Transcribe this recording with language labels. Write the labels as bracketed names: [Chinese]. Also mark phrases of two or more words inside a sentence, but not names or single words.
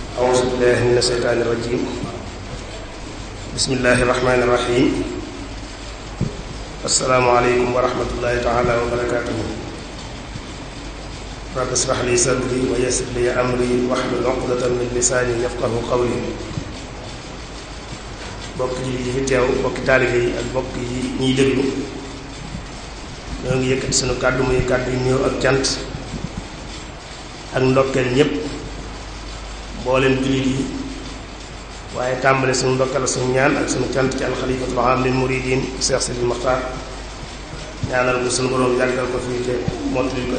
[Arabic] أعوذ بالله من الشيطان الرجيم بسم الله الرحمن الرحيم السلام عليكم ورحمة الله تعالى وبركاته رب اشرح لي صدري ويسر لي أمري واحلل عقدة من لساني يفقهوا قولي [Wolof] bokk ji yi fi teew bokki taalibe yi ak bokk yi ñuy déglu ñoo ngi yëkkati sunu kàddu muy kàddu yu nuyoo ak cant ak ndokkeel ñépp mbooleem jullit yi waaye tàmbale sunu ndokkal sunu ñaan ak sunu cant ci [Arabic] الخليفة العام للمريدين [Wolof] Cheikh Sidil Mokhtar ñaanal ko sunu borom yàggal ko fii te mottali ko